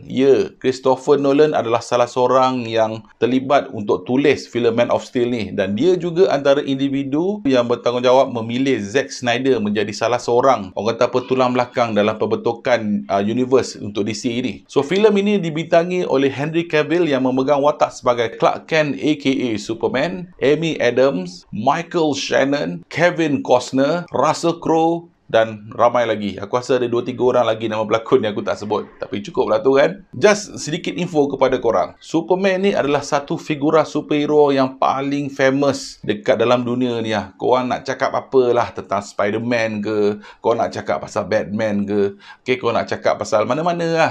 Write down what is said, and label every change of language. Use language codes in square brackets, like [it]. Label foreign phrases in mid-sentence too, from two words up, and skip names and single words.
[ms] Ya, Christopher Nolan adalah salah seorang yang terlibat untuk tulis filem Man of Steel ni, dan dia juga antara individu yang bertanggungjawab memilih Zack Snyder menjadi salah seorang orang kata apa tulang belakang dalam pembentukan universe untuk DC ni. So filem ini dibintangi oleh Henry Cavill yang memegang watak sebagai Clark Kent aka Superman, Amy Adams, Michael Shannon, Kevin Costner, Russell Crowe dan ramai lagi. Aku rasa ada 2-3 orang lagi nama pelakon yang aku tak sebut, tapi cukup lah tu kan. Just sedikit info kepada korang. Superman ni adalah satu figura superhero yang paling famous dekat dalam dunia ni lah. Korang nak cakap apalah tentang Spider-Man ke, korang nak cakap pasal Batman ke, okay, korang nak cakap pasal mana-mana lah.